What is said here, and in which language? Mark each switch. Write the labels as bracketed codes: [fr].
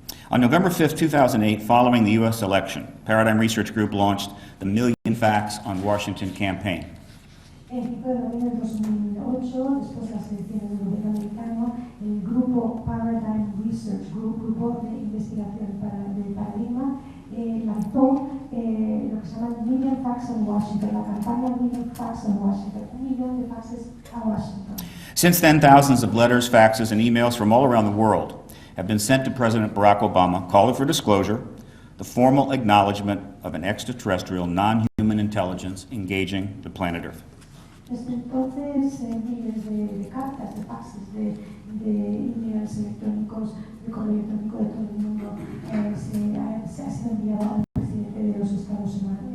[en] On November 5, 2008, following the U.S. election, Paradigm Research Group launched the Million Facts on Washington campaign. [es] El 5 de noviembre de 2008, después de las elecciones del gobierno americano, el grupo Paradigm Research Group, grupo de investigación del paradigma, lanzó lo que se llama Million Facts on Washington, la campaña Million Facts on Washington, 1 millón de faxes a Washington. [en] Since then, thousands of letters, faxes, and emails from all around the world have been sent to President Barack Obama calling for disclosure, the formal acknowledgement of an extraterrestrial non-human intelligence engaging the planet Earth. [es] Desde entonces, miles de cartas, de faxes, de emails electrónicos, de correo electrónico de todo el mundo se ha sido enviado al presidente de los Estados Unidos